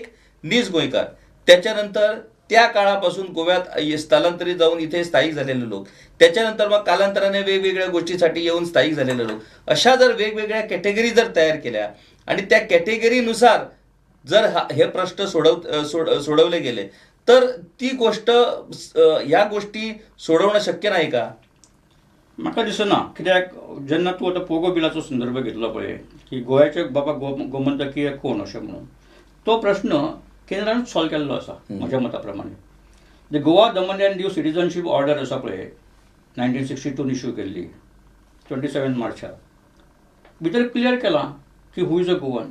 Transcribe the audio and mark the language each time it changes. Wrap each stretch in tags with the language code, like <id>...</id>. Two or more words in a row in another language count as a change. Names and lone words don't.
<mr>एक नीज गोयकार, त्याच्यानंतर त्या काळापासून गोव्यात स्थलांतरित जाऊन इथे स्थायिक झालेले लोक, त्याच्यानंतर मग कालांतराने वेगवेगळ्या गोष्टीसाठी येऊन स्थायिक झालेले लोक, अशा जर वेगवेगळ्या कॅटेगरी जर तयार केल्या आणि त्या कॅटेगरीनुसार जर हे प्रश्न सोडवले गेले तर ती गोष्ट ह्या गोष्टी सोडवणं शक्य नाही का?</mr> <kok>म्हाका दिसना, कित्याक जेन्ना तूं आतां पोगो बिलाचो संदर्भ घेतलो पळय की गोंयचे बाबा गोमंतकीय कोण अशें म्हणून, तो प्रश्न केंद्रान सॉल्व केल्लो आसा म्हज्या मता प्रमाणे. जे गोवा दमन अँड दीव सिटीजनशीप ऑर्डर आसा पळय 1962 इश्यू केल्ली 27 मार्चाक, भितर क्लियर केलां की</kok> <en>who is a Goan.</en>